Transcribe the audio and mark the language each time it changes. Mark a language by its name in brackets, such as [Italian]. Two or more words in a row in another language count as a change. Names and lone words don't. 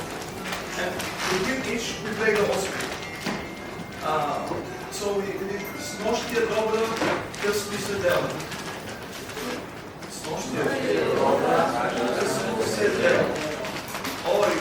[English] And within each we play the offspring. So we did Snošti, Dobra, Късно, седела. Snošti, Dobra, Късно, седела.